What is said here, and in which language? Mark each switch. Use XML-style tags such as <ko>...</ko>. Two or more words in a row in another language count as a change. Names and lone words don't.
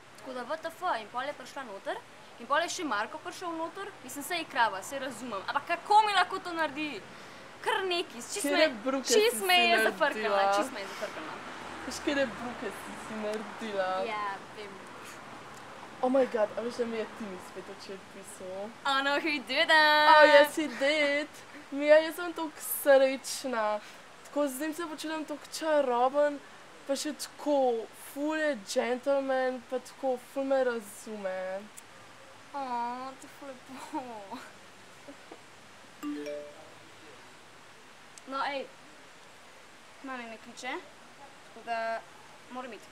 <sl>Tako da WTF in pol je prišla noter in pol je še Marko prišel noter, mislim, saj je krava, saj razumem, ampak kako mi lahko to naredi? Kar neki, čist me je zafrkala. Veš, kere bruke si naredila? Ja, vem.</sl> <en>Oh my god,</en> <sl>a veš, da mi je Timi spet včeraj pisal?</sl> <en>Oh no, he didn't! Oh yes, he did!</en> <sl>Mija, jaz sem toliko srečna. Tako z njim se počutim toliko čaroben, pa še tako ful je gentleman, pa tako ful me razume. Oh, to je ful lepo. No, ej, mami me kliče, tako da moram iti.</sl>